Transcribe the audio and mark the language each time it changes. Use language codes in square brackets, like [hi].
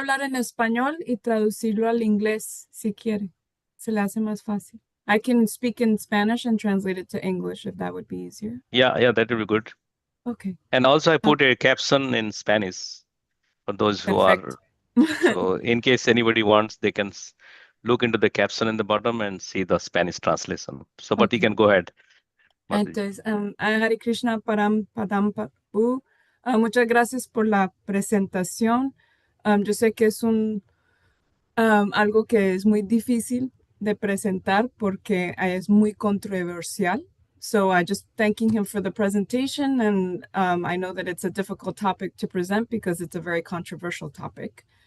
[es] hablar en español y traducirlo al inglés si quiere. Se le hace más fácil. [en] I can speak in Spanish and translate it to English if that would be easier. Yeah, that would be good. Okay. And also I put a caption in Spanish for those who Perfect. are, so in case anybody wants, they can look into the caption in the bottom and see the Spanish translation. So, but you Okay. can go ahead. [es] Entonces, Hare Krishna Param Padam Papu. Muchas gracias por la presentación. Yo sé que es algo que es muy difícil de presentar porque es muy controversial. [en] So I just thanking him for the presentation, and I know that it's a difficult topic to present because it's a very controversial topic.